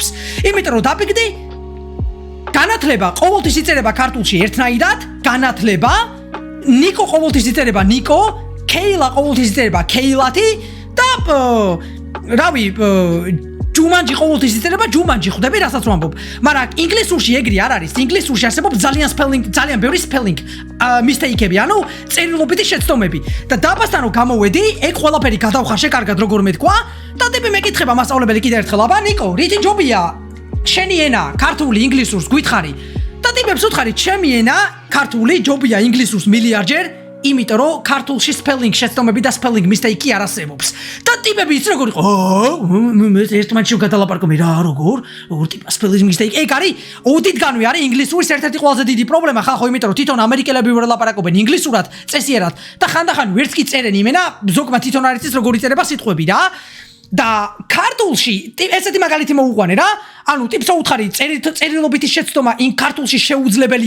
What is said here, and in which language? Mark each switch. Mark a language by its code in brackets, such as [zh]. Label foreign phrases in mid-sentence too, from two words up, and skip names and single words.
[ka] იმიტომ რომ დაფიქრდი განათლება ყოველთვის იწერება ქართულში ერთნაირად, განათლება, ნიკო ყოველთვის იწერება ნიკო, კეილა ყოველთვის იწერება კეილათი და რავი ჯუმანჯი ყოველთვის იწერება ჯუმანჯი, ხვდები რასაც ვამბობ. მაგრამ ინგლისურში ეგრე არ არის. ინგლისურში არსებობს ძალიან ბევრი [en] spelling mistake- [ka] ები, ანუ წერილობითი შეცდომები. და დაბასთან რომ გამოვედი, ეგ ყველაფერი გადავხარშე კარგად როგორ მეთქვა და ტიპი მეკითხება მასწავლებელი კიდე ერთხელ, აბა ნიკო, რითი ჯობია შენი ენა ქართული ინგლისურს გვითხარი? და ტიპებს ვუთხარი, ჩემი ენა ქართული ჯობია ინგლისურს მილიარდჯერ იმიტომ რომ ქართულში spelling შეცდომები და [en] spelling mistake- [ka] ი არ არსებობს. და ტიპები იცი როგორ იყო? მე ერთმანეთში გადალაპარაკობ რა როგორ ტიპა [en] spelling mistake. [ka] ეგ არის ოდითგანვე არის ინგლისურის ერთ-ერთი ყველაზე დიდი პრობლემა ხალხო, იმიტომ რომ თვითონ ამერიკელები ვერ ლაპარაკობენ ინგლისურად წესიერად და ხანდახან ვერც კი წერენ იმენა, ზოგმა თვითონ არ იცის როგორ იწერება სიტყვები რა. და ქართულში ესეთი მაგალითი მოუყვანე რა. ანუ ტიპსო უთხარი წერილობითი შეცდომა იმ ქართულში შეუძლებელია.